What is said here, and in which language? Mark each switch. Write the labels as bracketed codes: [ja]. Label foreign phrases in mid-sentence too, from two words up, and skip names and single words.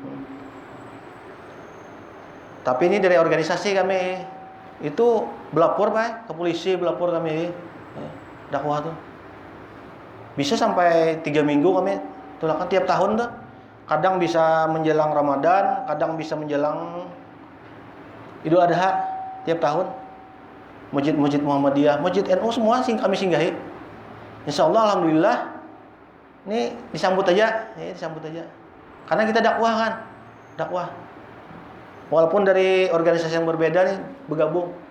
[id] Tapi ini dari organisasi kami itu belapor Pak, ke polisi belapor kami dakwah tuh. Bisa sampai 3 minggu kami tulakan tiap tahun tuh. Kadang bisa menjelang Ramadan, kadang bisa menjelang Idul Adha tiap tahun. Masjid-masjid Muhammadiyah, masjid NU semua kami singgahi. [ar] إن شاء الله الحمد لله [id] ini disambut aja, disambut aja. Karena kita dakwah kan, dakwah. Walaupun dari organisasi yang berbeda nih bergabung.